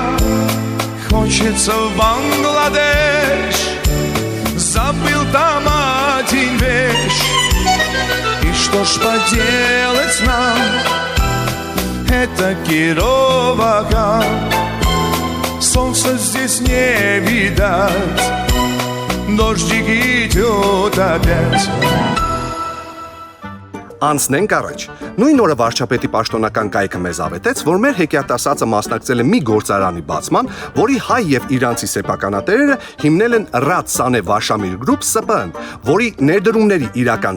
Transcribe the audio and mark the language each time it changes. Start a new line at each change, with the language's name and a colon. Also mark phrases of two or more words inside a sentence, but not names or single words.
Russian: Хочется в Бангладеш, забыл там один вещь. И что ж поделать нам, это Кировоград. Солнца здесь не видать, дождик идет опять.
Armenian: Անցնենք առաջ։ Նույն օրը վարչապետի պաշտոնական կայքը մեզ ավետեց, որ մեր հեքիաթասացը մասնակցել է մի գործարանի բացման, որի հայ եւ իրանցի սեփականատերերը հիմնել են Ռադ Սանե Վաշամիր Գրուպ ՍՊԸ-ն, որի ներդրումների իրական